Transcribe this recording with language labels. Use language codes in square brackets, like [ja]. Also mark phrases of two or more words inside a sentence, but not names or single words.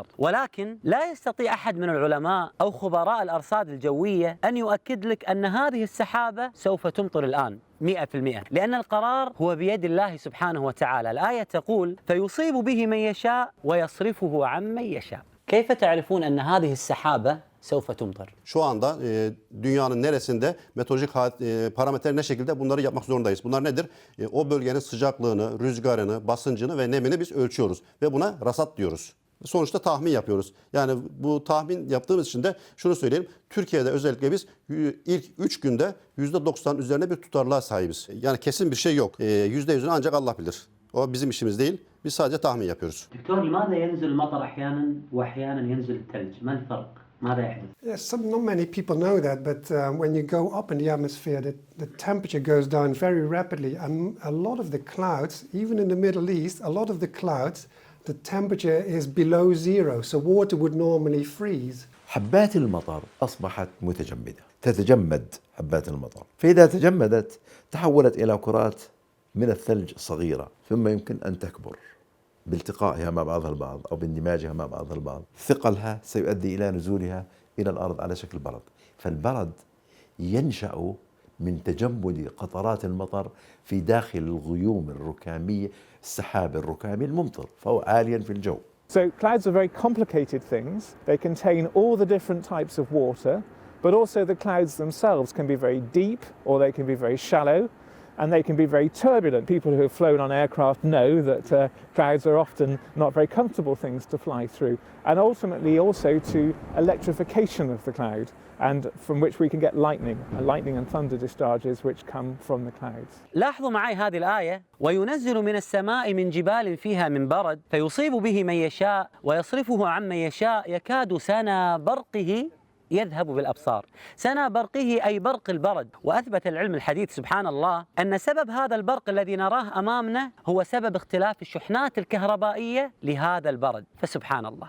[ar] ولكن لا يستطيع أحد من العلماء أو خبراء الأرصاد الجوية أن يؤكد لك أن هذه السحابة سوف تمطر الآن 100%، لأن القرار هو بيد الله سبحانه وتعالى. الآية تقول: فيصيب به من يشاء ويصرفه عن من يشاء. كيف تعرفون أن هذه السحابة سوف تمطر؟ [tr] Şu anda dünyanın neresinde meteorolojik parametreler ne şekilde bunları yapmak zorundayız. Bunlar nedir? O bölgenin sıcaklığını, rüzgarını, basıncını ve nemini biz ölçüyoruz ve buna rasat diyoruz. Sonuçta tahmin yapıyoruz. Yani bu tahmin yaptığımız için de şunu söyleyeyim. Türkiye'de özellikle biz ilk 3 günde %90 üzerine bir tutarlılığa sahibiz. Yani kesin bir şey yok. %100'ünü ancak Allah bilir. O bizim işimiz değil. Biz sadece tahmin yapıyoruz. [ar] دكتور لماذا ينزل المطر أحيانا وأحيانا ينزل الثلج؟ ما الفرق؟ ماذا يحدث؟ [en] Yes, not many people know that, but when you go up in the atmosphere, the temperature goes down very rapidly, and a lot of the clouds, even in the Middle East, a lot of the clouds, the temperature is below zero, so water would normally freeze. [ar] حبات المطر أصبحت متجمدة، تتجمد حبات المطر، فإذا تجمدت تحولت إلى كرات من الثلج صغيرة، ثم يمكن أن تكبر بالتقائها مع بعضها البعض أو باندماجها مع بعضها البعض. ثقلها سيؤدي إلى نزولها إلى الأرض على شكل برد، فالبرد ينشأ من تجمد قطرات المطر في داخل الغيوم الركامية، السحاب الركامي الممطر، فهو عاليا في الجو. [en] So clouds are very complicated things. They contain all the different types of water, but also the clouds themselves can be very deep or they can be very shallow, and they can be very turbulent. People who have flown on aircraft know that clouds are often not very comfortable things to fly through, and ultimately also to electrification of the cloud, and from which we can get lightning and thunder discharges which come from the clouds. [ar] لاحظوا معي هذه الآية: وينزل من السماء من جبال فيها من برد فيصيب به من يشاء ويصرفه عن من يشاء يكاد سنا برقه يذهب بالأبصار. سنا برقه أي برق البرد. وأثبت العلم الحديث سبحان الله أن سبب هذا البرق الذي نراه أمامنا هو سبب اختلاف الشحنات الكهربائية لهذا البرد، فسبحان الله.